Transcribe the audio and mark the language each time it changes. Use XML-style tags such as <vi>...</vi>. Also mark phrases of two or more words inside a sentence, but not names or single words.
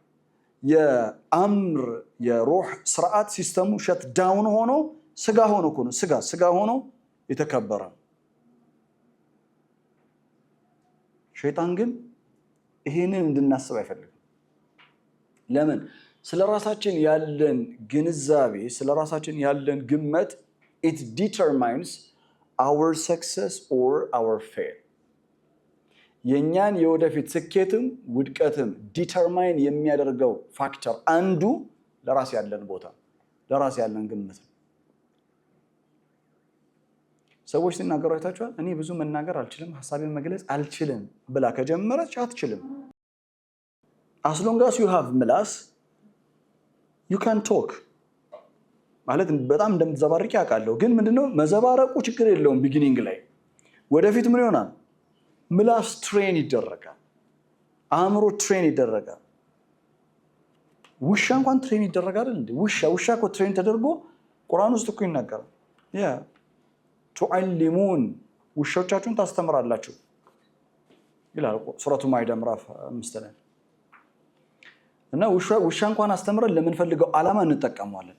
<am>የአምር የሩህ ስርዓት ሲስተሙ</am> <en>shut down</en> <am>ሆኖ ስጋ ሆኖ የተከበረ ነው። ሸይጣን ግን ይሄንን እንድናስብ አይፈልግም። ለምን? ስለራሳችን ያለን ግንዛቤ ስለራሳችን ያለን ግምት</am> <en>it determines our success or our fail።</en> <am>የኛን የወደፊት ስኬትም ውድቀትም ዲተርማይን የሚያደርገው ፋክተር አንዱ ለራስ ያለን ቦታ ለራስ ያለን ግምት ነው። ሰዎች ሲናገሩ አይታችኋል። እኔ ብዙ መናገር አልችልም፣ ሐሳቤን መግለጽ አልችልም ብላ ከጀመረች አትችልም።</am> <en>as long as you have</en> <am>ምላስ</am> <en>you can talk</en> <am>ማለት በጣም እንደምትዘባርቂ ያውቃለሁ። ግን ምንድነው መዘባረቁ ችግር የለውም። ቢጊኒንግ ላይ ወደፊት ምን ይሆናል? ምላስ ትሬን ይደረጋል፣ አእምሮ ትሬን ይደረጋል። ውሻ እንኳን ትሬን ይደረጋል እንዴ? ውሻ እኮ ትሬን ተደርጎ ቁርአን ውስጥ እኮ ይናገራል። ቱዓሊሙን ውሾቻችሁን ታስተምራላችሁ ይላል ሱረቱ ማኢዳ ምዕራፍ 5 ላይ። እና ውሻ እንኳን አስተምረን ለምንፈልገው ዓላማ እንጠቀመዋለን</am>